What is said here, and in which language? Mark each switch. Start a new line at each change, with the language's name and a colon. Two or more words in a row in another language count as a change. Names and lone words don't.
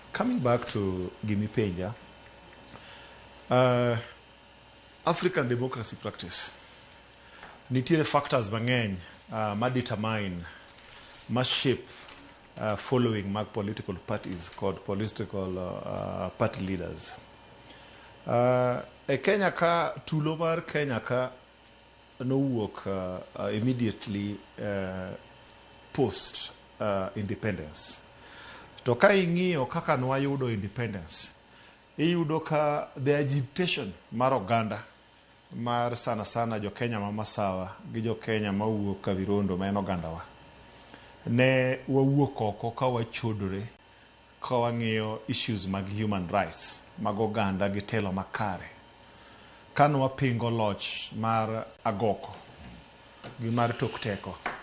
English: coming back to Gimme Peja, African democracy practice. Nitiere factors
Luo (Kenya and Tanzania): mang'eny ma
English: determine, ma shape following mag political parties called political party leaders.
Luo (Kenya and Tanzania): E Kenya ka, tulo mar Kenya ka nowuok
English: immediately post independence.
Luo (Kenya and Tanzania): To ka ing'iyo kaka nwayudo independence, iyudo ka
English: the agitation
Luo (Kenya and Tanzania): mar oganda mar sana Jokenya ma Masawa gi Jokenya ma wuok Kavirondo ma en ogandawa, ne wawuok oko ka wachodore ka wang'iyo issues mag
English: human rights
Luo (Kenya and Tanzania): mag oganda gi telo makare, ka nwapingo loch mar agoko gi mar tok teko.